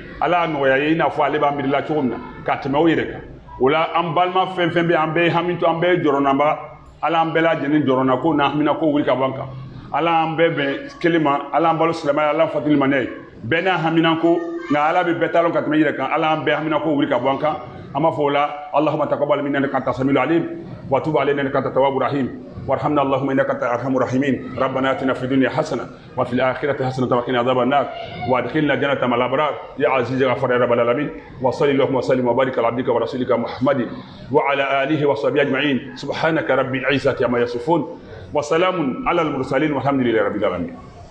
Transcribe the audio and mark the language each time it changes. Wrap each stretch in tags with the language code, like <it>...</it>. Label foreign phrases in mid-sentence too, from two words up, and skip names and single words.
<bm>ala y'a nɔgɔya ye i n'a fɔ ale b'a miirila cogo min na ka tɛmɛ o yɛrɛ kan o la an balima fɛn fɛn bɛ yen an bɛɛ ye hami to an bɛɛ ye jɔrɔnaba ala an bɛɛ lajɛlen jɔrɔnna ko n'a hamina ko wuli ka bɔ an kan ala an bɛɛ bɛn kelen ma ala an balo silamɛya ala an fatuli manɛ ye bɛɛ n'a hamina ko nka ala bɛ bɛɛ taalon ka tɛmɛ i yɛrɛ kan ala an bɛɛ hamina ko wuli ka bɔ an kan an b'a fɔ o la</bm> <ar>اللهم تقبل منا إنك أنت السميع العليم وتب علينا إنك أنت التواب الرحيم وارحمنا اللهم انك انت ارحم الراحمين ربنا اتنا في الدنيا حسنه وفي الاخره حسنه وقنا عذاب النار وادخلنا جنه مع الابرار يا عزيز يا غفار يا رب العالمين وصلي اللهم وسلم وبارك على عبدك ورسولك محمد وعلى اله وصحبه اجمعين سبحانك رب العزه عما يصفون وسلام على المرسلين والحمد لله رب العالمين.</ar>